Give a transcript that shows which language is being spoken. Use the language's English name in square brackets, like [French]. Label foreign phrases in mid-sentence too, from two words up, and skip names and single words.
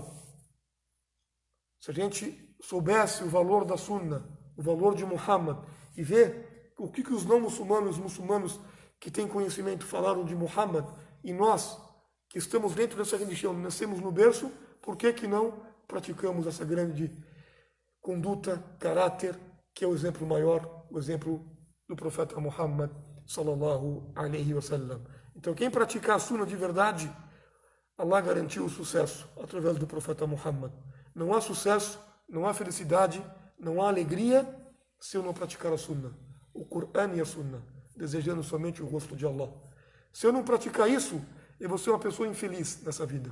[Portuguese] Se a gente soubesse o valor da Sunna, o valor de Muhammad, e ver o que os não muçulmanos, os muçulmanos que têm conhecimento falaram de Muhammad, e nós que estamos dentro dessa religião, nascemos no berço, por que não praticamos essa grande conduta, caráter, que é o exemplo maior, o exemplo do profeta Muhammad [Arabic] صلى الله عليه وسلم. [Portuguese] Então quem praticar a Sunna de verdade, Allah garantiu o sucesso através do profeta Muhammad. Não há sucesso, não há felicidade, não há alegria se eu não praticar a Sunna, o Coran e a Sunna, desejando somente o rosto de Allah. Se eu não praticar isso, eu vou ser uma pessoa infeliz nessa vida.